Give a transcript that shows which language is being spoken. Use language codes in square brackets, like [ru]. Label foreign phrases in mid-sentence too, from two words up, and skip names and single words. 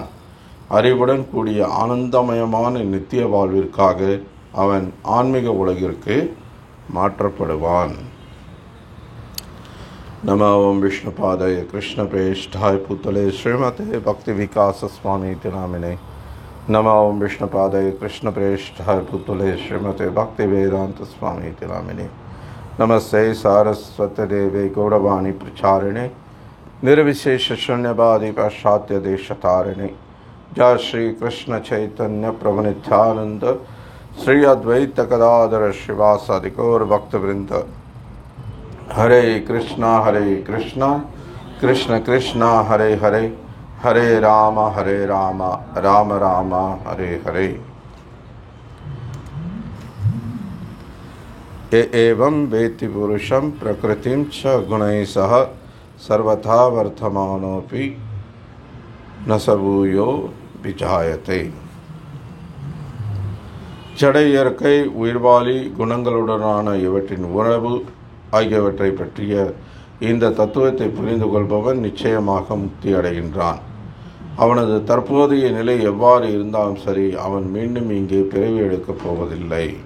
[ta] அறிவுடன் கூடிய ஆனந்தமயமான நித்திய வாழ்விற்காக அவன் ஆன்மீக உலகிற்கு மாற்றப்படுவான். [sa] नम ओम् विष्णुपादाय कृष्ण प्रेष्ठाय भूतले श्रीमते भक्ति विकास स्वामी नामिने. नम ओम् विष्णुपादाय कृष्ण प्रेष्ठाय भूतले श्रीमते भक्ति वेदान्त स्वामी नामिने. नमस्ते सारस्वत देवे गौरवाणी प्रचारिणे निर्विशेष शून्यवादी पाश्चात्य देशतारिणे. जय श्री कृष्ण चैतन्य प्रभु नित्यानंद श्री अद्वैत गदाधर शिवासादि गौर भक्तवृंद. हरे कृष्णा कृष्ण कृष्णा हरे हरे, हरे राम राम राम हरे हरे. एवं वेत्ति पुरुषं प्रकृतिं च गुणैः सह सर्वथा वर्तमानोऽपि न स भूयो विजायते. [ta] ஜட இயற்கை, உயிர்வாளி குணங்களுடனான இவற்றின் உறவு ஆகியவற்றை பற்றிய இந்த தத்துவத்தை புரிந்து கொள்பவன் நிச்சயமாக முக்தி அடைகின்றான். அவனது தற்போதைய நிலை எவ்வாறு இருந்தாலும் சரி, அவன் மீண்டும் இங்கே பிறவி எடுக்கப் போவதில்லை.